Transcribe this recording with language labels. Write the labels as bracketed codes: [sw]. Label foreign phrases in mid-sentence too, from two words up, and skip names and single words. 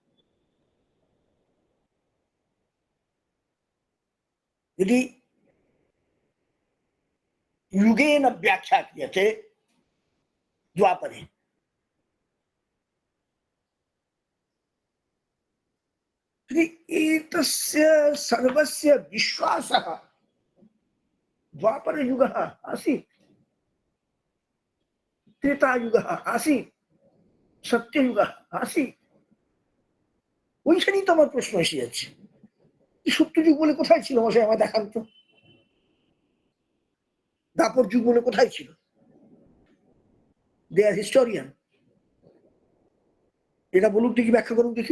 [sa] यदि युगेन व्याख्या क्रियते द्वापरे, एतस्य सर्वस्य विश्वासः द्वापरयुगः आसीत्, त्रेतायुगः आसीत्, सत्ययुगः आसीत्। [bn] ওইখানেই তো আমার প্রশ্ন এসে যাচ্ছে, সত্যযুগ বলে কোথায় ছিল? মশাই আমার দেখান তো। দাপর যুগ বলে কোথায় ছিল? [en] they are historian. [bn] এটা বলুক দেখি, ব্যাখ্যা করুক দেখি।